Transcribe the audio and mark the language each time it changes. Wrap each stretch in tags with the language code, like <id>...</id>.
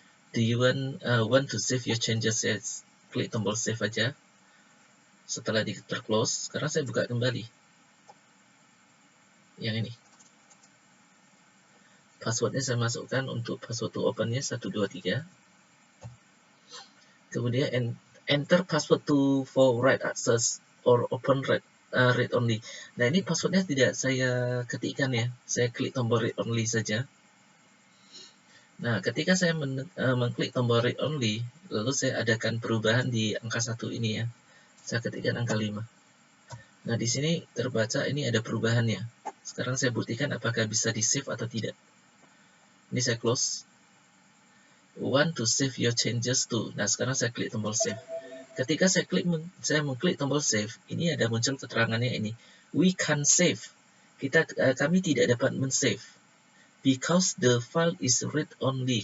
<en>Do you want to save your changes?</en> <id>Saya klik tombol save aja. Setelah terclose, sekarang saya buka kembali. Yang ini. Passwordnya saya masukkan untuk</id> <en>password to open-nya</en> <id>1, 2, 3. Kemudian</id> <en>enter password to for write access or open read only.</en> <id>Nah, ini passwordnya tidak saya ketikkan ya. Saya klik tombol read only saja. Nah, ketika saya mengklik tombol read only, lalu saya adakan perubahan di angka 1 ini ya. Saya ketikkan angka 5. Nah, di sini terbaca ini ada perubahannya. Sekarang saya buktikan apakah bisa di-save atau tidak. Ini saya close.</id> <en>Want to save your changes to.</en> <id>Nah, sekarang saya klik tombol save. Ketika saya mengklik tombol save, ini ada muncul keterangannya ini.</id> <en>We can save.</en> <id>Kami tidak dapat men-save.</id> <en>Because the file is read only.</en>